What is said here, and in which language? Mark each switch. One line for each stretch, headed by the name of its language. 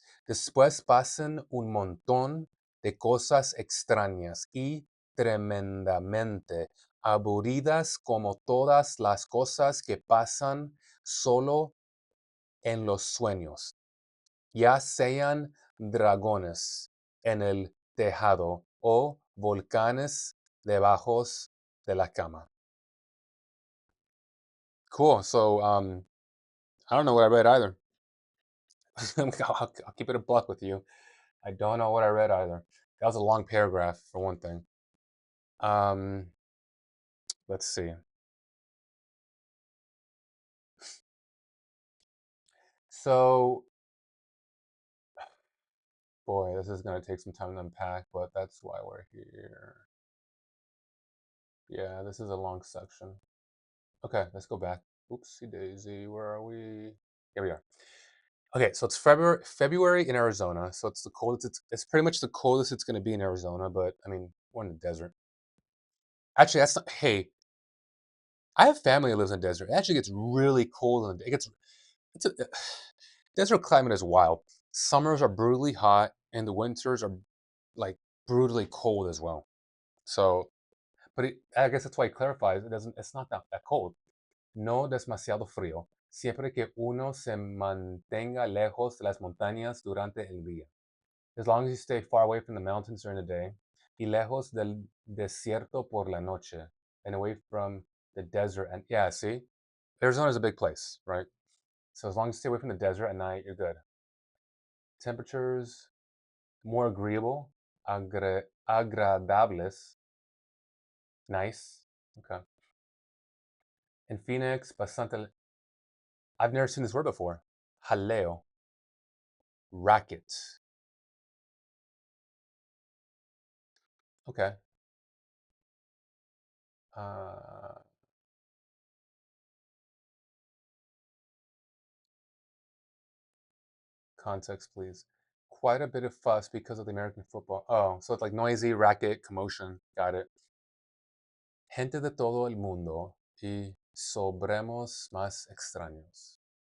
Spanish: Después pasan un montón de cosas extrañas y tremendamente aburridas como todas las cosas que pasan solo en los sueños, ya sean dragones en el tejado o volcanes debajo de la cama.
English: Cool. So, I don't know what I read either. I'll keep it a buck with you. I don't know what I read either. That was a long paragraph for one thing. Um, let's see. So Boy, this is gonna take some time to unpack, but that's why we're here. Yeah, this is a long section. Okay, let's go back. Oopsie daisy, where are we? Here we are. Okay, so it's February in Arizona, so it's the coldest. It's pretty much the coldest it's gonna be in Arizona, but I mean, we're in the desert. Actually, that's not. Hey, I have family that lives in the desert. It actually gets really cold, and it gets. It's a desert climate is wild. Summers are brutally hot, and the winters are like brutally cold as well. So, but I guess that's why it clarifies. It doesn't. It's not that cold.
Spanish: No demasiado frío, siempre que uno se mantenga lejos de las montañas durante el día.
English: As long as you stay far away from the mountains during the day,
Spanish: y lejos del desierto por la noche,
English: and away from the desert. And yeah, see, Arizona's a big place, right? So as long as you stay away from the desert at night, you're good. Temperatures more agreeable, agradables, nice. Okay. In Phoenix, bastante. I've never seen this word before. Jaleo, racket. Okay. Uh, context, please. Quite a bit of fuss because of the American football. Oh, so it's like noisy, racket, commotion. Got it.
Spanish: Gente de todo el mundo y sobremos más extraños.